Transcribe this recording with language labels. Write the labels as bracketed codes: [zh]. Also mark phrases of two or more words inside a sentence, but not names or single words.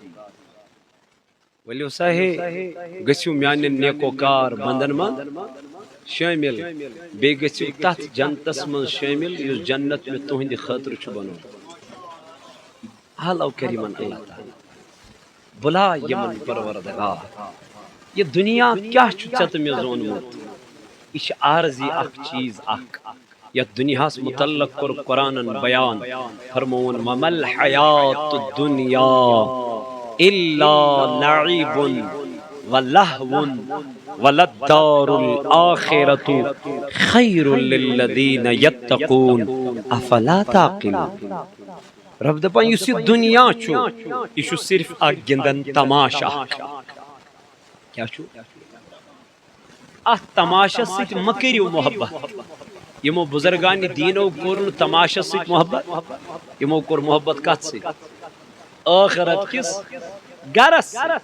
[ks] ؤلِو سا ہے گٔژھِو میانٮ۪ن نیکوکار بندن منٛز شٲمِل بیٚیہِ گٔژھِو تتھ جنتس منٛز شٲمِل یُس جنت مےٚ تُہنٛدِ خٲطرٕ چھُ بنومُت آلو کر یِمن اللہ تعالیٰ بُلا یِمن پروردگار یہ دنیا کیاہ چھُ ژےٚ تہٕ مےٚ زونمُت یہ چھِ عارضی اکھ چیٖز اکھ یتھ دنیاہس متعلق کوٚر قرآنن بیان فرمووُن [ar] وما الحیات الدنیا الا لعب ولہو وللدار الآخرة خیر للذین یتقون افلا تعقلون [ks] رب دپان یُس یہ دنیا چھُ یہ چھُ صرف اکھ گِنٛدن تماشہٕ اکھ کیاہ چھُ اتھ تماشس سۭتۍ مہ کٔرِو محبت یمو بزرگان دینو کوٚر نہٕ تماشس سۭتۍ محبت یمو کوٚر محبت کتھ سۭتۍ ٲخرت کِس گرس